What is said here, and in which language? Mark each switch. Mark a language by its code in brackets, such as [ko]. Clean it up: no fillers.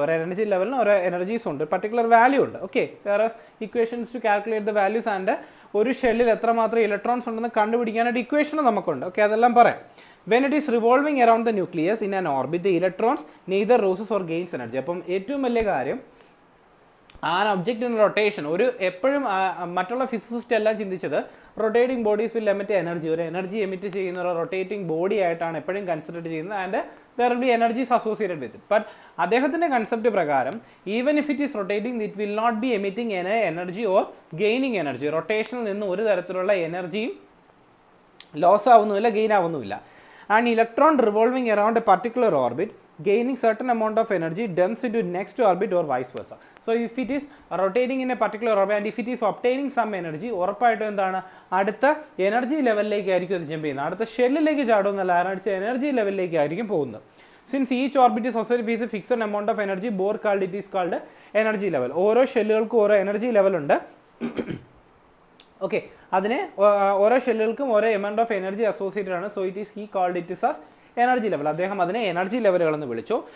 [ml] ഒരു എനർജി ലെവലിന് ഓരോ എനർജീസ് ഉണ്ട്, പർട്ടിക്കുലർ വാല്യൂ ഉണ്ട്. ഓക്കെ, വേറെ [en] equations to calculate the values [ml] and ഒരു ഷെല്ലിൽ എത്രമാത്രം ഇലക്ട്രോൺസ് ഉണ്ടെന്ന് കണ്ടുപിടിക്കാനായിട്ട് ഇക്വേഷൻ നമുക്കുണ്ട്. ഓക്കെ, അതെല്ലാം പറയാം. [en] When it is revolving around the nucleus in an orbit, the electrons neither loses or gains energy. [ml] അപ്പം ഏറ്റവും വലിയ കാര്യം ആ ഒബ്ജക്റ്റിന് റൊട്ടേഷൻ, എപ്പോഴും മറ്റുള്ള ഫിസിസിസ്റ്റ് എല്ലാം ചിന്തിച്ചത് [en] rotating bodies will emit energy, [ml] ഒരു എനർജി എമിറ്റ് ചെയ്യുന്ന ഒരു റൊട്ടേറ്റിംഗ് ബോഡി ആയിട്ടാണ് എപ്പോഴും കൺസിഡർ ചെയ്യുന്നത്. [en] And there will be energies associated with it. But [ml] അദ്ദേഹത്തിൻ്റെ കൺസെപ്റ്റ് പ്രകാരം [en] Even if it is rotating it will not be emitting energy or gaining energy. [ml] റൊട്ടേഷനിൽ നിന്ന് ഒരു തരത്തിലുള്ള എനർജിയും loss ആവുന്നുമില്ല, gain ആവുന്നുമില്ല. [en] An electron revolving around a particular orbit gaining certain amount of energy dumps into next orbit or vice versa. So if it is rotating in a particular orbit and if it is obtaining some energy, [ml] ഉറപ്പായിട്ടും എന്താണ്, അടുത്ത energy ലെവലിലേക്ക് ആയിരിക്കും അത് jump ചെയ്യുന്നത്. അടുത്ത ഷെല്ലിലേക്ക് ചാടുന്നല്ല, അടുത്ത energy ലെവലിലേക്ക് ആയിരിക്കും പോകുന്നത്. [en] Since each orbit is associated with a fixed amount of energy, Bohr called it is called energy level. [ml] ഓരോ ഷെല്ലുകൾക്കും ഓരോ എനർജി ലെവൽ ഉണ്ട്. ഓക്കെ, അതിനെ ഓരോ ഷെല്ലുകൾക്കും ഓരോ എമൗണ്ട് ഓഫ് എനർജി അസോസിയേറ്റഡ് ആണ്. [en] So he called it is as energy level. [ml] അദ്ദേഹം അതിനെ energy ലെവലുകൾ എന്ന് വിളിച്ചു.